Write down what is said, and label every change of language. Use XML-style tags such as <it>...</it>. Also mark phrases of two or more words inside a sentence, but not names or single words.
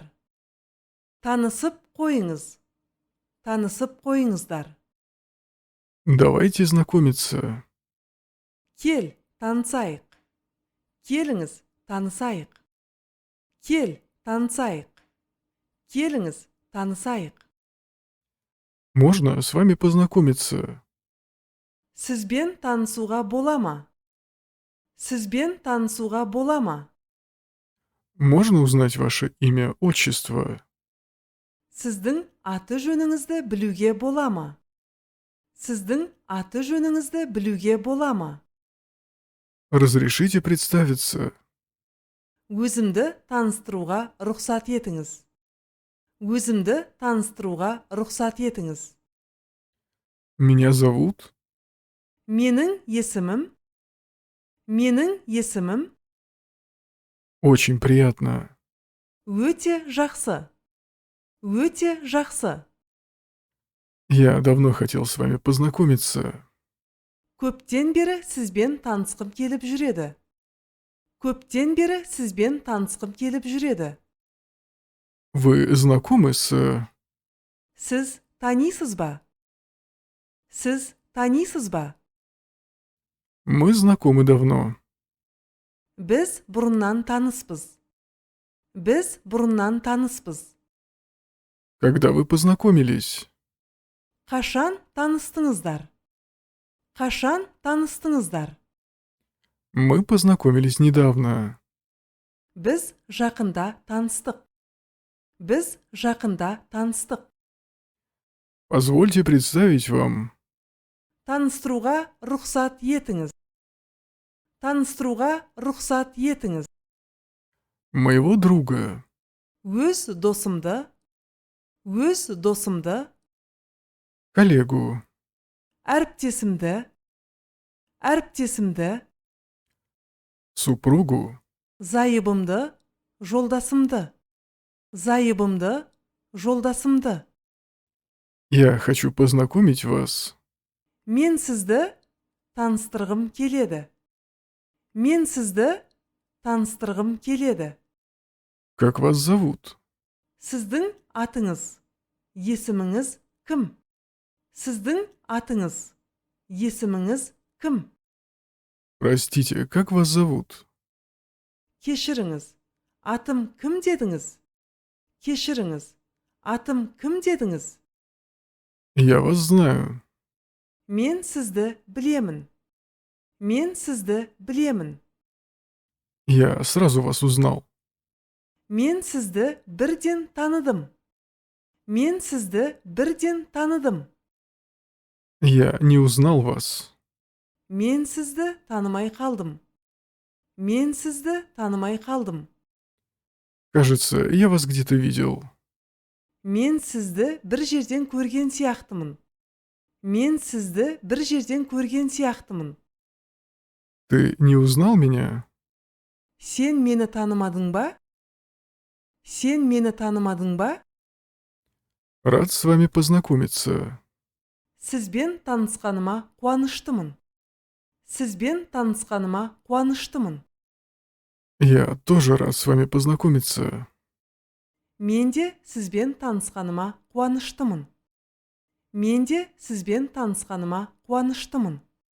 <kk>Танысып қойыңыз. Танысып қойыңыздар.</kk> <ru>Давайте знакомиться.</ru> <kk>Кел, танысайық. Келіңіз, танысайық. Кел, танысайық. Келіңіз, танысайық.</kk> <ru>Можно с вами познакомиться?</ru> <kk>Сізбен танысуға бола ма? Сізбен танысуға бола ма?</kk> <ru>Можно узнать ваше имя, отчество?</ru> <kk>Сіздің аты жөніңізді білуге бола ма? Сіздің аты жөніңізді білуге бола ма?</kk> <ru>Разрешите представиться?</ru> <kk>Өзімді таныстыруға рұқсат етіңіз. Өзімді таныстыруға рұқсат етіңіз.</kk> <ru>Меня зовут?</ru> <kk>Менің есімім. Менің есімім.</kk> <ru>Очень приятно.</ru> <kk>Өте жақсы. Өте жақсы.</kk> <ru>Я давно хотел с вами познакомиться.</ru> <kk>Көптен бері сізбен танысқым келіп жүреді. Көптен бері сізбен танысқым келіп жүреді.</kk> <ru>Вы знакомы с...</ru> <kk>Сіз танисыз ба? Сіз танисыз ба?</kk> <ru>Мы знакомы давно.</ru> <kk>Біз бұрыннан таныспыз. Біз бұрыннан таныспыз.</kk> <ru>Когда вы познакомились?</ru> <kk>Қашан таныстыңыздар? Қашан таныстыңыздар?</kk> <ru>Мы познакомились недавно.</ru> <kk>Біз жақында таныстық. Біз жақында таныстық.</kk> <ru>Позвольте представить вам</ru> <kk>Таныстыруға рұқсат етіңіз. Таныстыруға рұқсат етіңіз.</kk> <ru>моего друга.</ru> <kk>Өз досымды. Өз досымды.</kk> <ru>Коллегу.</ru> <kk>Әріптесімді. Әріптесімді.</kk> <ru>Супругу.</ru> <kk>Зайыбымды. Жолдасымды. Зайыбымды. Жолдасымды.</kk> <ru>Я хочу познакомить вас.</ru> <kk>Мен сізді таныстырғым келеді. Мен сізді таныстырғым келеді.</kk> <ru>Как вас зовут?</ru> <kk>Сіздің атыңыз, есіміңіз кім? Сіздің атыңыз, есіміңіз кім?</kk> <ru>Простите, как вас зовут?</ru> <kk>Кешіріңіз, атым кім дедіңіз? Кешіріңіз, атым кім дедіңіз?</kk> <ru>Я вас знаю.</ru> <kk>Мен сізді білемін. Мен сізді білемін.</kk> <ru>Я сразу вас узнал.</ru> <kk>Мен сізді бірден таныдым. Мен сізді бірден таныдым.</kk> <ru>Я не узнал вас.</ru> <kk>Мен сізді танымай қалдым. Мен сізді танымай қалдым.</kk> <ru>Кажется, я вас где-то видел.</ru> <kk>Мен сізді бір жерден көрген сияқтымын. Мен сізді бір жерден көрген сияқтымын.</kk> <ru>Ты не узнал меня?</ru> <kk>Сен мені танымадың ба? Сен мені танымадың ба?</kk> <ru>Рад с вами познакомиться.</ru> <kk>Сізбен танысқаныма қуаныштымын. Сізбен танысқаныма қуаныштымын.</kk> <ru>Я тоже рад с вами познакомиться.</ru> <kk>Мен де сізбен танысқаныма қуаныштымын. Мен де сізбен танысқаныма қуаныштымын.</kk>